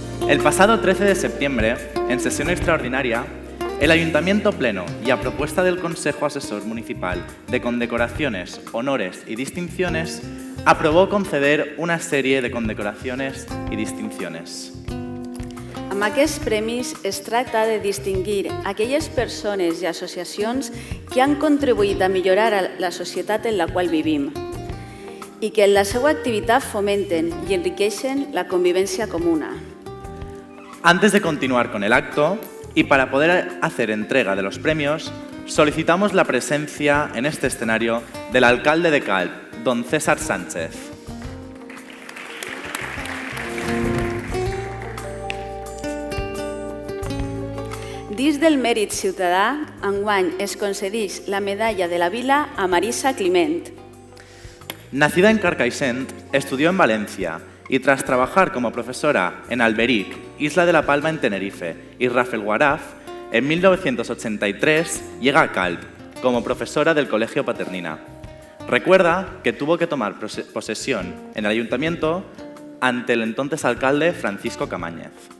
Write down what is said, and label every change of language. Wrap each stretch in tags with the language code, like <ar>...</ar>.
<es>El pasado 13 de septiembre, en sesión extraordinaria, el Ayuntamiento Pleno y a propuesta del Consejo Asesor Municipal de Condecoraciones, Honores y Distinciones, aprobó conceder una serie de condecoraciones y distinciones.</es> <ca>Amb aquests premis es tracta de distingir aquelles persones i associacions que han contribuït a millorar la societat en la qual vivim i que en la seva activitat fomenten y enriqueixen la convivencia comuna.</ca> <es>Antes de continuar con el acto, y para poder hacer entrega de los premios, solicitamos la presencia en este escenario del alcalde de Calp, don César Sánchez.</es> <ca>Dins del mèrit ciutadà, enguany es concedeix la medalla de la Vila a Marisa Climent.</ca> <es>Nacida en Carcaixent, estudió en Valencia y tras trabajar como profesora en Alberic, Isla de la Palma en Tenerife y Rafelguaraf, en 1983 llega a Calp como profesora del Colegio Paternina. Recuerda que tuvo que tomar posesión en el ayuntamiento ante el entonces alcalde Francisco Camáñez.</es>